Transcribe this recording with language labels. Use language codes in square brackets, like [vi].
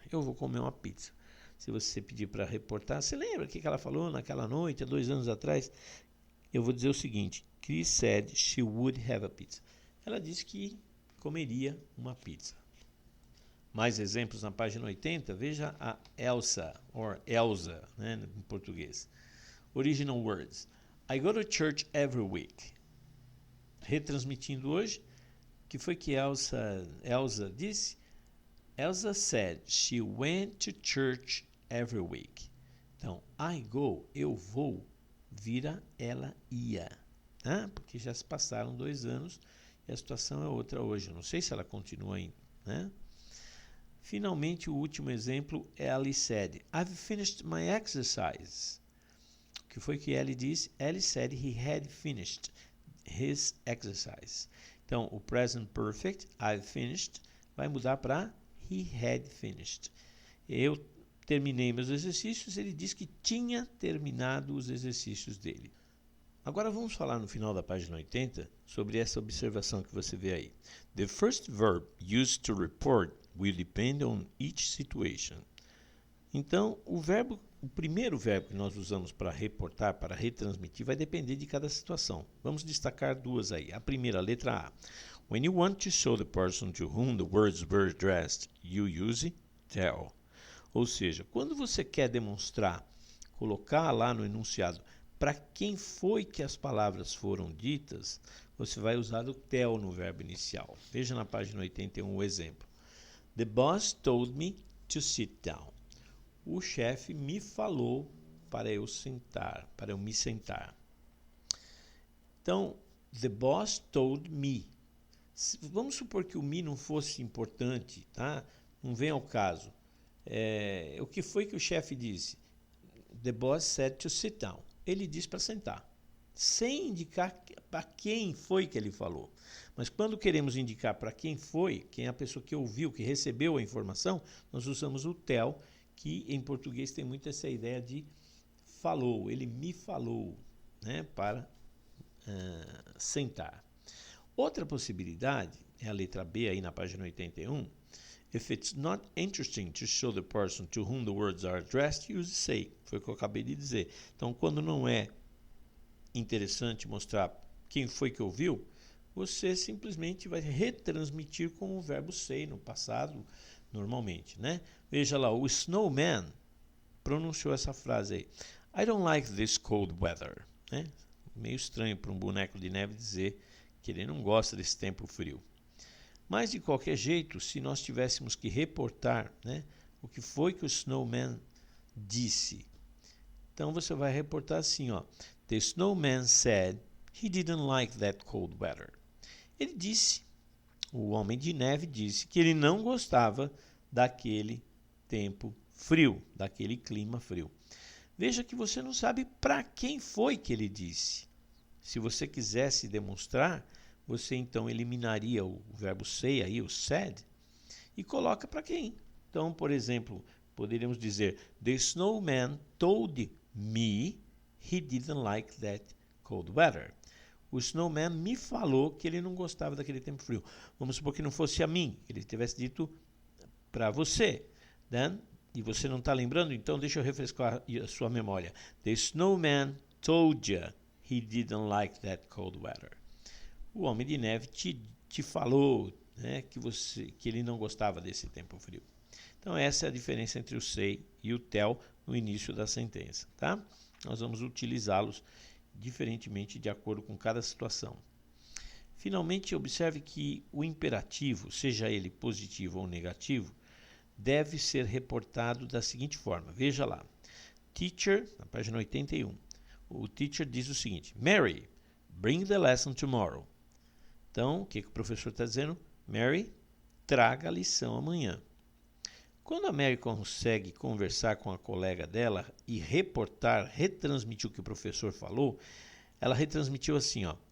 [pt] Eu vou comer uma pizza. Se você pedir para reportar, você lembra o que ela falou naquela noite, há 2 anos atrás? Eu vou dizer o seguinte, [en] Chris said she would have a pizza. [pt] Ela disse que comeria uma pizza. Mais exemplos na página 80, veja a Elsa, ou Elsa, né, em português. [en] Original words. I go to church every week. [pt] Retransmitindo hoje, o que foi que Elsa disse? [en] Elsa said she went to church every week. [pt] Então, [en] I go, [pt] eu vou, vira ela ia. Né? Porque já se passaram 2 anos e a situação é outra hoje. Eu não sei se ela continua indo. Né? Finalmente, o último exemplo é [en] Ellie said, I've finished my exercise. [pt] O que foi que Ellie disse? [en] Ellie said he had finished his exercise. [pt] Então, o present perfect, [en] I've finished, [pt] vai mudar para [en] he had finished. [pt] Eu terminei meus exercícios, ele disse que tinha terminado os exercícios dele. Agora vamos falar no final da página 80 sobre essa observação que você vê aí. [en] The first verb used to report will depend on each situation. [pt] Então, o primeiro verbo que nós usamos para reportar, para retransmitir, vai depender de cada situação. Vamos destacar 2 aí. A primeira, letra A. [en] When you want to show the person to whom the words were addressed, you use tell. [pt] Ou seja, quando você quer demonstrar, colocar lá no enunciado para quem foi que as palavras foram ditas, você vai usar o tell no verbo inicial. Veja na página 81 o exemplo. [en] The boss told me to sit down. [pt] O chefe me falou para eu me sentar. Então, [en] the boss told me. [pt] Vamos supor que o me não fosse importante, tá? Não vem ao caso. O que foi que o chefe disse? [en] The boss said to sit down. [pt] Ele disse para sentar, sem indicar para quem foi que ele falou. Mas quando queremos indicar para quem foi, quem é a pessoa que ouviu, que recebeu a informação, nós usamos o tell, que em português tem muito essa ideia de falou, ele me falou, né, para sentar. Outra possibilidade é a letra B aí na página 81. [en] If it's not interesting to show the person to whom the words are addressed, use say. [pt] Foi o que eu acabei de dizer. Então, quando não é interessante mostrar quem foi que ouviu, você simplesmente vai retransmitir com o verbo say no passado, normalmente, né? Veja lá, o Snowman pronunciou essa frase aí. [en] I don't like this cold weather. [pt] Né? Meio estranho para um boneco de neve dizer que ele não gosta desse tempo frio. Mas, de qualquer jeito, se nós tivéssemos que reportar, né, o que foi que o Snowman disse, então você vai reportar assim, ó. [en] The snowman said he didn't like that cold weather. [pt] Ele disse, o homem de neve disse que ele não gostava daquele tempo frio, daquele clima frio. Veja que você não sabe para quem foi que ele disse. Se você quisesse demonstrar, você então eliminaria o verbo say, aí, o said, e coloca para quem. Então, por exemplo, poderíamos dizer, [en] the snowman told me he didn't like that cold weather. [pt] O snowman me falou que ele não gostava daquele tempo frio. Vamos supor que não fosse a mim, ele tivesse dito para você. Then, e você não está lembrando, então deixa eu refrescar a sua memória. [en] The snowman told you he didn't like that cold weather. [pt] O homem de neve te falou, né, que ele não gostava desse tempo frio. Então, essa é a diferença entre o say e o tell no início da sentença. Tá? Nós vamos utilizá-los diferentemente de acordo com cada situação. Finalmente, observe que o imperativo, seja ele positivo ou negativo, deve ser reportado da seguinte forma. Veja lá. Teacher, na página 81. O teacher diz o seguinte. [en] Mary, bring the lesson tomorrow. [pt] Então, o que o professor está dizendo? Mary, traga a lição amanhã. Quando a Mary consegue conversar com a colega dela e retransmitir o que o professor falou, ela retransmitiu assim, ó.